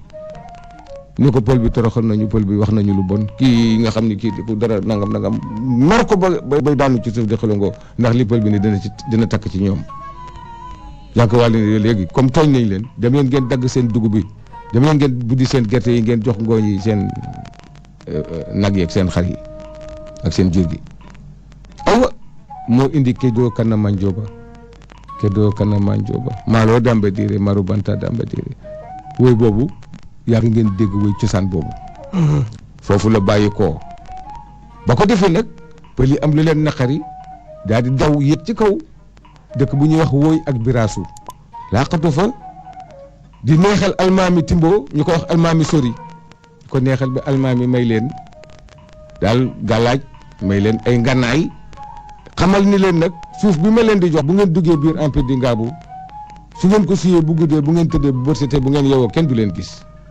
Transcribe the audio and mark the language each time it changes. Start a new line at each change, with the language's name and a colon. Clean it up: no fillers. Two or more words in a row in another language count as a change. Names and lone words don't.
Wolof: ni ko pël bi toroxal nañu pël bi wax nañu lu bon kii nga xam ni kii ku dara nangam nar ko ba bay daanu ci suuf di xelongoo ndax li pël bi ni dina takk ci ñoom Janké Wali ne léegi comme tooñ nañ leen dem leen ngeen dagg seen dugub bi dem leen ngeen buddi seen gerte yi ngeen jox ngooñ yi seen nag yi ak seen xar yi ak seen jur gi awa moo indi Kédoo Kana Manjooba maaloo Damba Diiré maru banta Damba Diiré woy boobu yaa ngi ngeen dégg woy cosaan boobu foofu la bàyyi koo ba ko defee nag pël yi am lu leen naqari daal di daw yët ci kaw dëkk bu ñuy wax wooy ak biraasu laqatu fa di neexal almaami Timbo ñu ko wax almaami Sori ko neexal ba almaami may leen daal gàllaaj may leen ay ngànnaay xamal ni leen nag suuf bi ma leen di jox bu ngeen duggee biir empire di Ngaabu su ngeen ko suyee bu guddee bu ngeen tëddee bu bërsëtee bu ngeen yeewoo kenn du leen gis